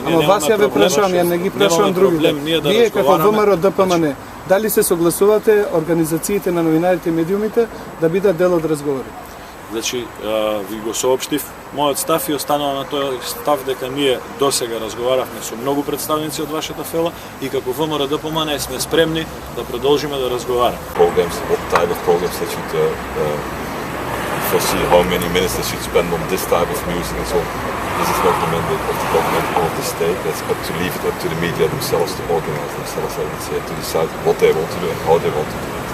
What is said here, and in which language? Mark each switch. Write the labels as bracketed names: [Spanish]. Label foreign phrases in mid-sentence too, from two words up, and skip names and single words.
[Macedonian] Ама вас ја ве прашувам, ја не ги прашувам другите. Вие како ВМРО-ДПМН, дали се согласувате организациите на новинарите и медиумите да бидат дел од разговори? Значи, ви го соопштив мојот став и останала на тој став дека ние досега разговаравме со многу представници од вашата фела и како ВМРО-ДПМН сме спремни да продолжиме да разговараме. [English] Programs, what type of programs they should foresee, how many minutes they should spend on this type of music and so on. This is not the mandate of the government or of the state. That's up to leave it up to the media themselves to organize themselves, I would say, to decide what they want to do and how they want to do it.